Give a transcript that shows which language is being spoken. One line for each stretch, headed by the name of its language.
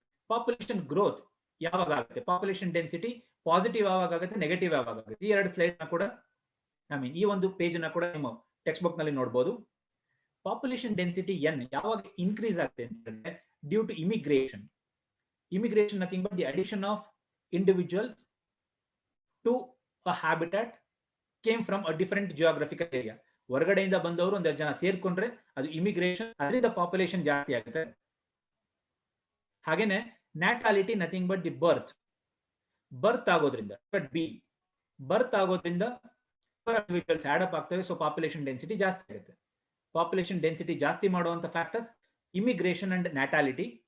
Kannada: Population growth ಯಾವಾಗ ಆಗುತ್ತೆ, population density positive ಯಾವಾಗ ಆಗುತ್ತೆ, ನೆಗೆಟಿವ್ ಯಾವಾಗ ಆಗುತ್ತೆ, ಈ 2 ಸ್ಲೈಡ್ ನ ಕೂಡ ಈ ಒಂದು ಪೇಜ್ ನ ಕೂಡ ನಿಮ್ಮ ಟೆಕ್ಸ್ಟ್ ಬುಕ್ ನಲ್ಲಿ ನೋಡಬಹುದು.
English: population density ಎನ್
Kannada: ಯಾವಾಗ ಇನ್ಕ್ರೀಸ್ ಆಗುತ್ತೆ ಅಂತಂದ್ರೆ
English: Due to immigration. Immigration nothing but the addition of individuals to a habitat came from a different geographical area.
Kannada: ಹೊರಗಡೆಯಿಂದ ಬಂದವರು ಒಂದಷ್ಟು ಜನ ಸೇರ್ಕೊಂಡ್ರೆ ಅದು ಇಮಿಗ್ರೇಷನ್, ಅದರಿಂದ ಪಾಪ್ಯುಲೇಷನ್ ಜಾಸ್ತಿ ಆಗುತ್ತೆ. ಹಾಗೇನೆ ನ್ಯಾಟಾಲಿಟಿ ನಥಿಂಗ್ ಬಟ್ ದಿ ಬರ್ತ್ ಆಗೋದ್ರಿಂದ ಬರ್ತ್ ಆಗೋದ್ರಿಂದ ಇಂಡಿವಿಜುವಲ್ಸ್ ಆಡ್ ಅಪ್ ಆಗ್ತವೆ. ಸೊ ಪಾಪ್ಯುಲೇಷನ್ ಡೆನ್ಸಿಟಿ ಜಾಸ್ತಿ ಆಗುತ್ತೆ. ಪಾಪ್ಯುಲೇಷನ್ ಡೆನ್ಸಿಟಿ ಜಾಸ್ತಿ ಮಾಡುವಂತ ಫ್ಯಾಕ್ಟರ್ಸ್ ಇಮಿಗ್ರೇಷನ್ ಅಂಡ್ ನ್ಯಾಟಾಲಿಟಿ.